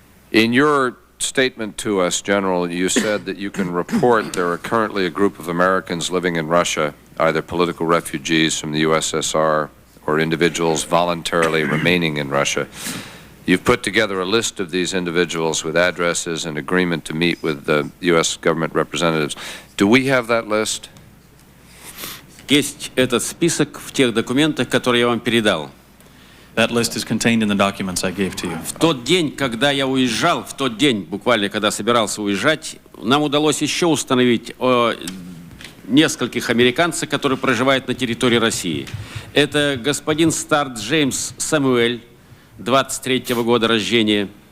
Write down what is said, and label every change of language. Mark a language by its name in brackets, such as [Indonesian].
[English] In your statement to us, General, you said that you can report there are currently a group of Americans living in Russia, either political refugees from the USSR or individuals voluntarily remaining in Russia. You've put together a list of these individuals with addresses and agreement to meet with the U.S. government representatives. Do we have that list? [Russian] Есть этот список в тех документах, которые я вам передал. [English] That list is contained in the documents I gave to you. [Russian] В тот день, когда я уезжал, в тот день, буквально, когда собирался уезжать, нам удалось еще установить о нескольких американцах, которые проживают на территории России. Это господин Старт Джеймс Самуэль, 23-го года рождения.